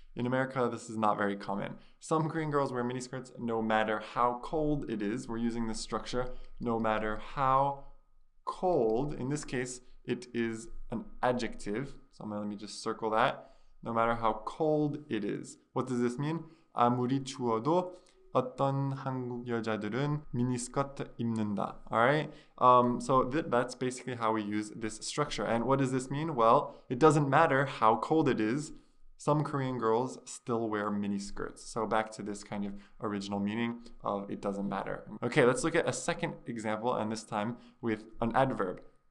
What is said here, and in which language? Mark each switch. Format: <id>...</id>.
<en>In America, this is not very common. Some Korean girls wear miniskirts no matter how cold it is. We're using this structure, no matter how cold. In this case, it is an adjective. So let me just circle that. No matter how cold it is. What does this mean?</en> <ko>아무리 추워도 어떤 한국 여자들은 미니스커트 입는다.</ko> <en>All right. So that's basically how we use this structure. And what does this mean? Well, it doesn't matter how cold it is. Some Korean girls still wear miniskirts. So back to this kind of original meaning of it doesn't matter. Okay, let's look at a second example, and this time with an adverb.</en>